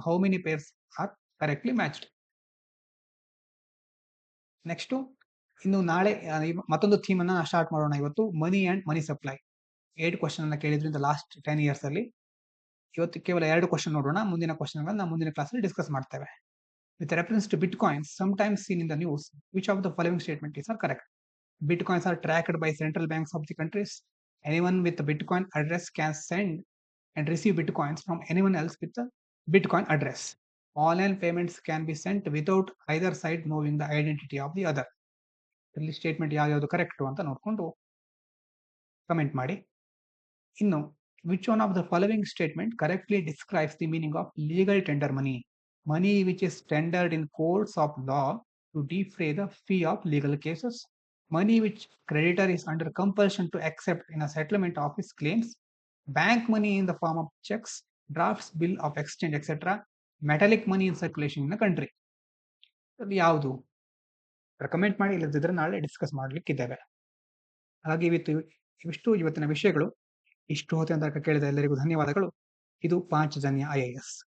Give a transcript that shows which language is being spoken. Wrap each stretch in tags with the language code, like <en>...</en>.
<en>How many pairs are correctly matched?</en> <kn>Next ಇನ್ನು ನಾಳೆ ಮತ್ತೊಂದು ಥೀಮ್ ಅನ್ನ ಸ್ಟಾರ್ಟ್ ಮಾಡೋಣ. ಇವತ್ತು money and money supply 8 question ಅನ್ನ ಕೇಳಿದ್ರಿಂದ ಲಾಸ್ಟ್ 10 ಇಯರ್ಸ್ ಅಲ್ಲಿ. ಇವತ್ತು ಕೇವಲ 2 ಕ್ವಶನ್ ನೋಡೋಣ. ಮುಂದಿನ ಕ್ವಶನ್ ಗಳನ್ನ ಮುಂದಿನ ಕ್ಲಾಸ್ ಅಲ್ಲಿ ಡಿಸ್ಕಸ್ ಮಾಡ್ತೇವೆ.</kn> <en>With reference to bitcoins sometimes seen in the news, which of the following statement is correct? Bitcoins are tracked by central banks of the countries. Anyone with a Bitcoin address can send and receive Bitcoins from anyone else with a Bitcoin address. Online payments can be sent without either side knowing the identity of the other.</en> <kn>ಇಲ್ಲಿ statement ಯಾವ್ದು correct ಅಂತ ನೋಡ್ಕೊಂಡು comment ಮಾಡಿ. ಇನ್ನು</kn> <en>which one of the following statement correctly describes the meaning of legal tender money? Money which is tendered in courts of law to defray the fee of legal cases. Money which creditor is under compulsion to accept in a settlement of his claims. Bank money in the form of checks, drafts, bill of exchange, etc. Metallic money in circulation in the country.</en> <kn>ಅದು ಯಾವುದು? Comment ಮಾಡಿ, ಇಲ್ಲದಿದ್ರೆ ನಾಳೆ discuss ಮಾಡ್ಲಿಕ್ಕಿದ್ದೇವೆ. ಹಾಗೆ ಇವಿಷ್ಟು ಇವತ್ತಿನ ವಿಷಯಗಳು. ಇಷ್ಟು ಹೊತ್ತಿನ ತನಕ ಕೇಳಿದ ಎಲ್ಲರಿಗೂ ಧನ್ಯವಾದಗಳು. ಇದು ಪಾಂಚಜನ್ಯ IAS.</kn>